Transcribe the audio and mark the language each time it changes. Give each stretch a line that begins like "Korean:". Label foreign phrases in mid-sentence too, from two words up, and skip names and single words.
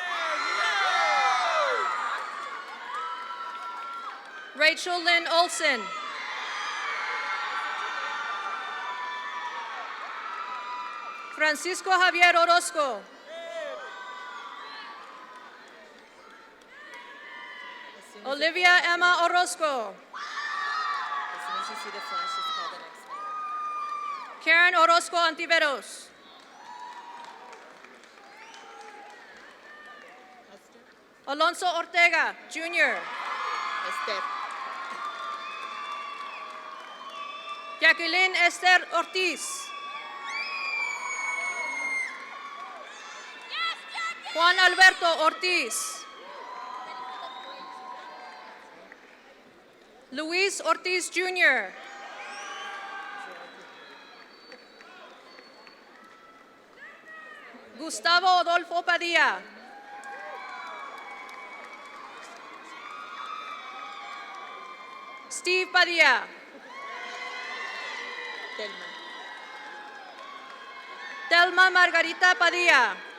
English: Rachel Lynn Olson. Francisco Javier Orozco. Olivia Emma Orozco. As soon as you see the flash, just call the next name. Karen Orozco Antiveros. Alonso Ortega, Jr. Esther. Jacqueline Esther Ortiz. Juan Alberto Ortiz. Luis Ortiz, Jr. Gustavo Adolfo Padilla. Steve Padilla. Telma. Telma Margarita Padilla.